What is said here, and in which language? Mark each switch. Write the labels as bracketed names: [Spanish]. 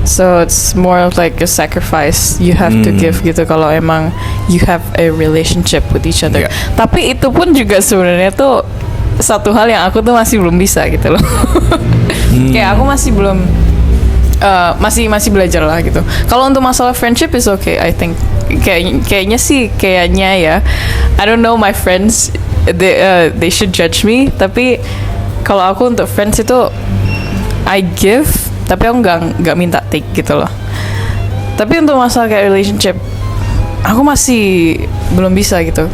[English] So it's more of like a sacrifice you have to give [Indonesian] gitu kalau emang [English] you have a relationship with each other. Yeah. [Indonesian] Tapi itu pun juga sebenarnya tuh satu hal yang aku tuh masih belum bisa gitu loh. Kayak aku masih belum masih belajar lah gitu. Kalau untuk masalah [English] friendship is okay, I think. [Indonesian] Kayaknya ya. [English] I don't know my friends, they should judge me. [Indonesian] Tapi kalau aku untuk friends itu [English] I give, [Indonesian] tapi aku nggak minta take gitu loh. Tapi untuk masalah kayak relationship, aku masih belum bisa gitu.